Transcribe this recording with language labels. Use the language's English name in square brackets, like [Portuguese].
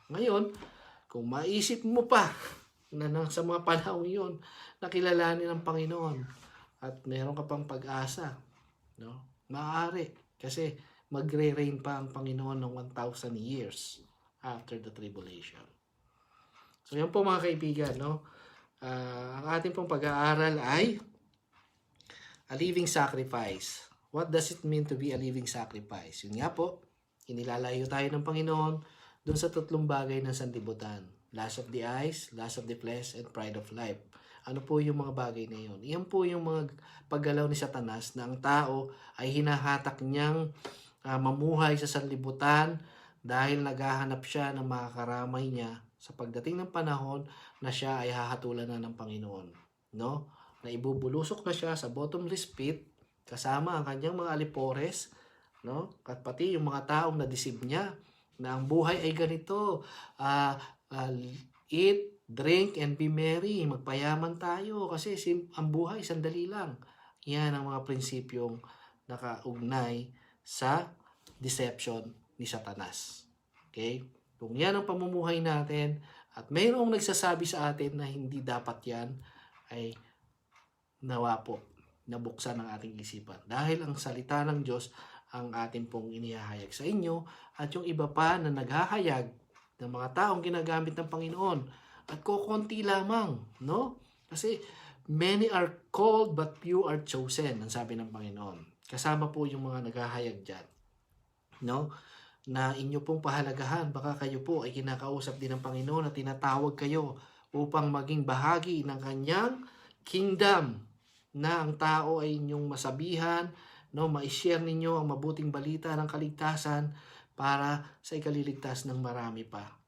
[Filipino] Ngayon, kung maisip mo pa na sa mga panahon yun, nakilalanin ng Panginoon at meron ka pang pag-asa, no? Maaari. Kasi magre-reign pa ang Panginoon ng [English] 1,000 years after the tribulation. [Filipino] So yan po mga kaibigan, no? Ang ating pong pag-aaral ay [English] a living sacrifice. What does it mean to be a living sacrifice? [Filipino] Yun nga po, inilalayo tayo ng Panginoon dun sa tatlong bagay ng sanlibutan. [English] Lust of the eyes, lust of the flesh, and pride of life. [Filipino] Ano po yung mga bagay na yun? Iyan po yung mga paggalaw ni Satanas na ang tao ay hinahatak niyang mamuhay sa sanlibutan dahil naghahanap siya ng makakaramay niya sa pagdating ng panahon na siya ay hahatulan na ng Panginoon. No? Na ibubulusok na siya sa bottomless pit kasama ang kanyang mga alipores, no? At pati yung mga taong na-deceive niya na ang buhay ay ganito, [English] eat, drink, and be merry. [Filipino] Magpayaman tayo kasi ang buhay sandali lang. Yan ang mga prinsipyong nakaugnay sa deception ni Satanas. Okay? Kung yan ang pamumuhay natin at mayroong nagsasabi sa atin na hindi dapat yan, ay nawa po nabuksan ang ating isipan. Dahil ang salita ng Diyos ang ating pong inihahayag sa inyo at yung iba pa na naghahayag ng mga taong ginagamit ng Panginoon at kukunti lamang, no? Kasi [English] many are called but few are chosen, [Filipino] ang sabi ng Panginoon. Kasama po yung mga naghahayag dyan, no? Na inyo pong pahalagahan, baka kayo po ay kinakausap din ng Panginoon at tinatawag kayo upang maging bahagi ng kanyang kingdom, na ang tao ay inyong masabihan, no, ma-share ninyo ang mabuting balita ng kaligtasan para sa ikaliligtas ng marami pa.